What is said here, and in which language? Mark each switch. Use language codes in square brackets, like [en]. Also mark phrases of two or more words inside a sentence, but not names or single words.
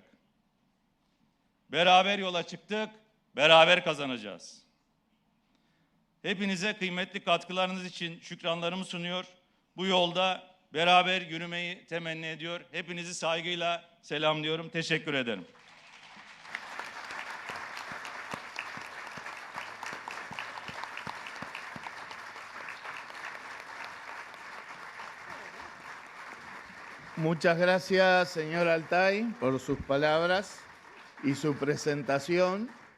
[tr] Beraber yola çıktık, beraber kazanacağız. Hepinize kıymetli katkılarınız için şükranlarımı sunuyor. Bu yolda beraber yürümeyi temenni ediyor. Hepinizi saygıyla selamlıyorum. Teşekkür ederim. [es] Muchas gracias, señor Altay, por sus palabras y su presentación.